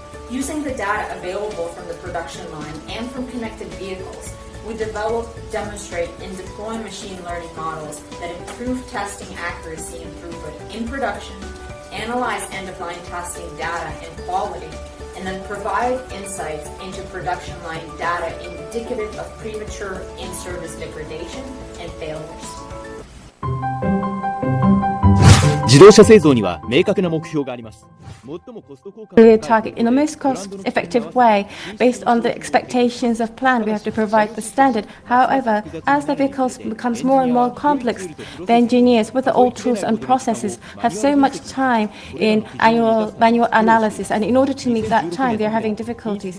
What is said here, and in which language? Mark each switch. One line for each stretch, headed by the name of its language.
English: Using the data available from the production line and from connected vehicles, we develop, demonstrate, and deploy machine learning models that improve testing accuracy and throughput in production, analyze end-of-line testing data and quality, and then provide insights into production line data indicative of premature in-service degradation and failures.
Japanese: 自動車製造には明確な目標があります。
English: target in the most cost-effective way based on the expectations of plan. We have to provide the standard. However, as the vehicles becomes more and more complex, the engineers with the old tools and processes have so much time in manual analysis, and in order to meet that time, they are having difficulties.